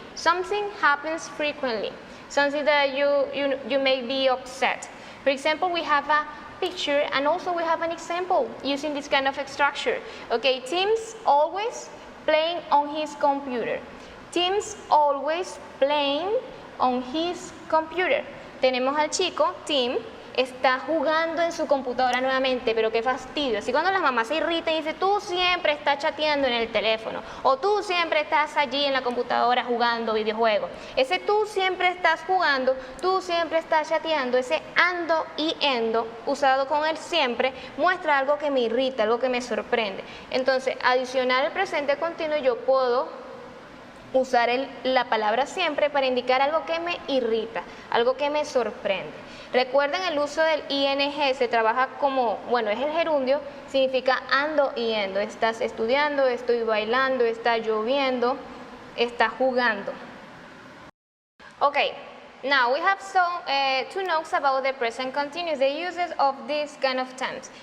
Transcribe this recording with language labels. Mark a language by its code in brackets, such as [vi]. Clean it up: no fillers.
[en] Something happens frequently. Something that you may be upset. For example, we have a picture, and also we have an example using this kind of structure. Okay, Tim's always playing on his computer. Tim's always playing on his computer. [es] Tenemos al chico, Tim, está jugando en su computadora nuevamente, pero qué fastidio. Así cuando las mamás se irritan y dicen, tú siempre estás chateando en el teléfono, o tú siempre estás allí en la computadora jugando videojuegos. Ese tú siempre estás jugando, tú siempre estás chateando, ese ando y endo, usado con el siempre, muestra algo que me irrita, algo que me sorprende. Entonces, adicional al presente continuo, yo puedo usar la palabra siempre para indicar algo que me irrita, algo que me sorprende. Recuerden el uso del ing, se trabaja como, bueno, es el gerundio, significa ando y endo. Estás estudiando, estoy bailando, está lloviendo, está jugando. [en] Okay, now we have two notes about the present continuous, the uses of these kind of tense.